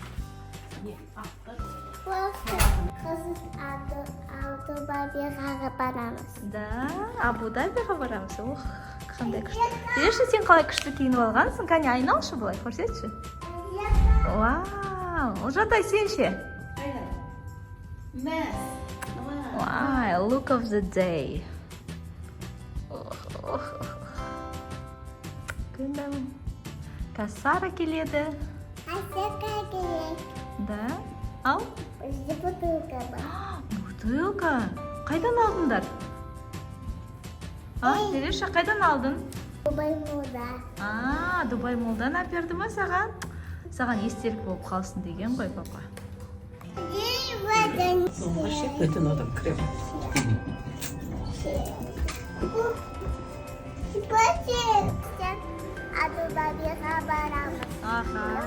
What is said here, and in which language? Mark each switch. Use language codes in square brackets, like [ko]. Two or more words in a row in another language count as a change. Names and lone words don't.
[kk] Абу-Дабиға барамыз. Да, Абу-Дабиға барамыз. Ох, қандай күшті. Деші, сен қалай күшті киініп алғансың? Кәне айналшы бұлай, көрсетші. Вау, Олжатай, сен ше? [en] Wow, look of the day. [kk] Күнім. Кассара келеді. Асека керек. Да, ал? Бізде бутылка бар. Бутылка. Қайдан алдыңдар? Тереша, қайдан алдың? Дубай молда. Дубай молдан әперді ма саған? Саған естелік болып қалсын деген ғой, папа. Bütün adam krem. Абу-Дабиға барамыз. Аха.